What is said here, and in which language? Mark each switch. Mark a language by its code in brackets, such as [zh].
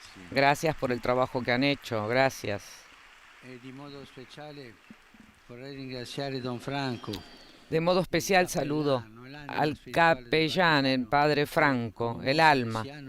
[es] Gracias por el trabajo que han hecho, gracias. [it] Di modo speciale vorrei ringraziare Don Franco. [es] De modo especial saludo al capellán, el Padre Franco, el alma,